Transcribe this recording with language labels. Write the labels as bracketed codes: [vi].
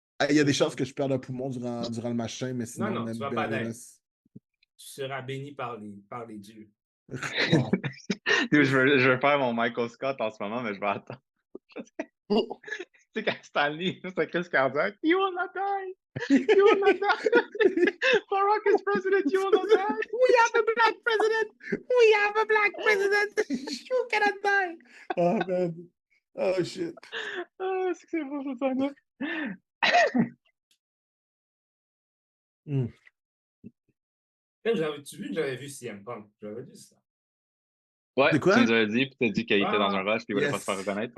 [fr] Il y a des chances que je perde un poumon durant le machin, mais sinon, Non, tu vas pas ben, d'être. Tu seras béni par les dieux. Wow. Dude, je veux faire mon Michael Scott en ce moment, mais je vais attendre. Tu sais, quand Stanley, c'est un crise cardiaque. [en] You will not die! You will not die! Barack is president, you will not die! We have a black president! We have a black president! You cannot die! Oh, man. Oh, shit. [fr] Ah, c'est que c'est beau, ça, là. J'avais-tu vu que j'avais vu CM Punk? J'avais dit ça. Ouais, C'est quoi? tu nous avais dit, puis t'as dit qu'il était dans un rush, puis il voulait pas se faire reconnaître.